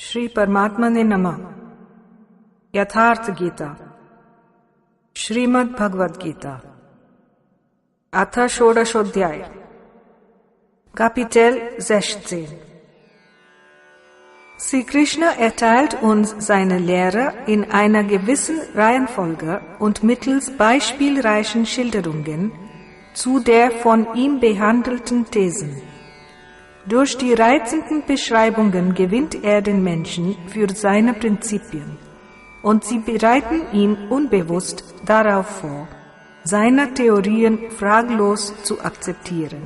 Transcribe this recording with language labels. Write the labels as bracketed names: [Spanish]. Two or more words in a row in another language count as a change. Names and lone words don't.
[Sanskrit] परमात्मने नमः. Yatharthgita. [German] Srimad Bhagavad-gita. Adhyay. Kapitel 16. Sri Krishna erteilt uns seine Lehre in einer gewissen Reihenfolge und mittels beispielreichen Schilderungen zu der von ihm behandelten Thesen. Durch die reizenden Beschreibungen gewinnt er den Menschen für seine Prinzipien, und sie bereiten ihn unbewusst darauf vor, seine Theorien fraglos zu akzeptieren.